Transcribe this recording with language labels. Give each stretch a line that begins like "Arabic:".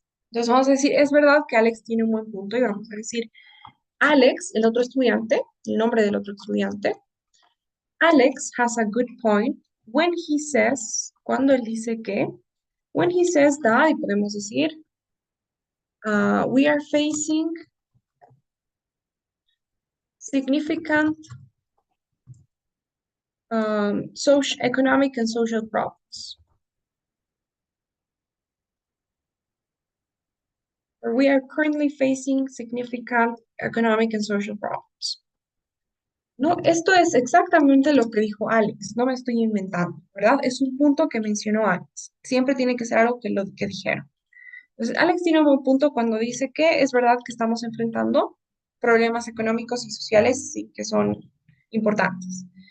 Spanish: Entonces vamos a decir, es verdad que Alex tiene un buen punto y vamos a decir, Alex, el otro estudiante, el nombre del otro estudiante,
English: Alex has a good point when he says,
Spanish: cuando él dice que,
English: when he says that,
Spanish: y podemos decir,
English: we are facing significant social, economic and social problems. We are currently facing significant economic and social problems.
Spanish: No, esto es exactamente lo que dijo Alex, no me estoy inventando, ¿verdad? Es un punto que mencionó Alex. Siempre tiene que ser algo que lo que dijeron. Entonces, Alex tiene un buen punto cuando dice que es verdad que estamos enfrentando problemas económicos y sociales, sí, que son importantes.